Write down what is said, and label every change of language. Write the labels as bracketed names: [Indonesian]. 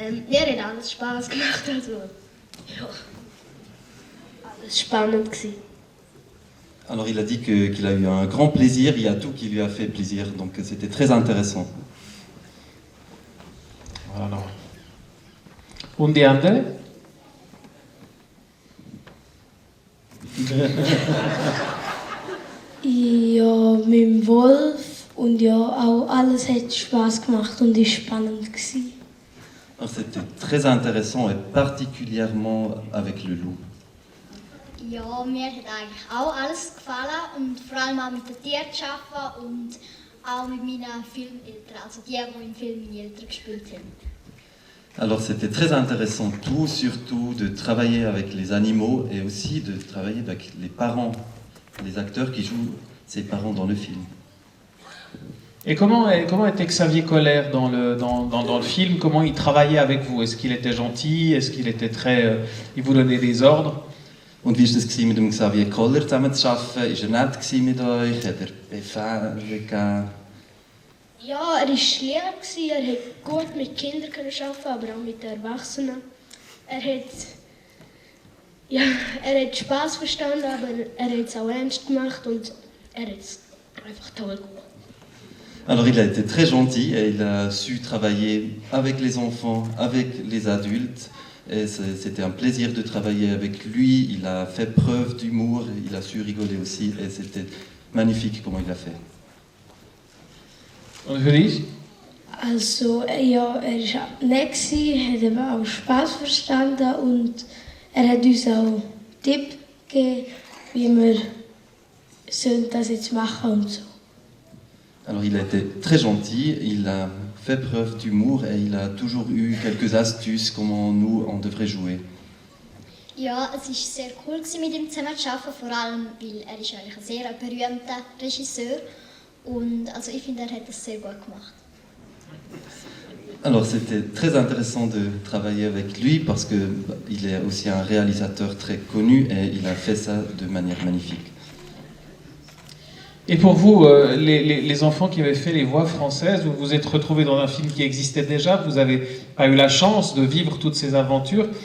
[German] Mir hat alles Spaß gemacht, also ja, alles spannend gewesen. [French] Alors il a dit qu'il a eu un grand plaisir, il y a tout qui lui a fait plaisir, donc c'était très intéressant. [German] Voilà. Und die andere? Ja, mit dem Wolf und ja, auch alles hat Spaß gemacht und ist spannend gewesen. [French] Alors c'était très intéressant et particulièrement avec le loup. [German] Ja, mir hat eigentlich auch alles gefallen und vor allem auch mit den Tieren zu arbeiten und auch mit meinen Filmeltern, also die im Film meine Eltern gespielt haben. [French] Alors c'était très intéressant tout, surtout de travailler avec les animaux et aussi de travailler avec les parents, les acteurs qui jouent ces parents dans le film. Et comment était Xavier Koller dans le film? Comment il travaillait avec vous? Est-ce qu'il était gentil? Est-ce qu'il était il vous donnait des ordres? [German] Und wie war es mit dem Xavier Koller zusammenzuarbeiten? Ist nett mit euch? Hat Befehle gegeben? Ja, er war Lehrer, er hat gut mit Kindern arbeiten, aber auch mit den Erwachsenen. Er hat Spaß verstanden, aber er hat es auch ernst gemacht und er hat es einfach toll gemacht. [French] Alors il a été très gentil et il a su travailler avec les enfants, avec les adultes. Et c'était un plaisir de travailler avec lui. Il a fait preuve d'humour, il a su rigoler aussi et c'était magnifique comment il a fait. [German] Und für dich? Also, ja, er war nett, hat eben auch Spaß verstanden und er hat uns auch Tipps gegeben, wie wir das jetzt machen und so. [French] Alors il a été très gentil, il a fait preuve d'humour et il a toujours eu quelques astuces comment nous on devrait jouer. [German] Ja, es war sehr cool mit ihm zusammenzuarbeiten, vor allem weil er ist eigentlich ein sehr berühmter Regisseur und also ich finde, er hat das sehr gut gemacht. [French] Alors c'était très intéressant de travailler avec lui parce qu'il est aussi un réalisateur très connu et il a fait ça de manière magnifique. Et pour vous, les enfants qui avaient fait les voix françaises, vous vous êtes retrouvés dans un film qui existait déjà, vous n'avez pas eu la chance de vivre toutes ces aventures.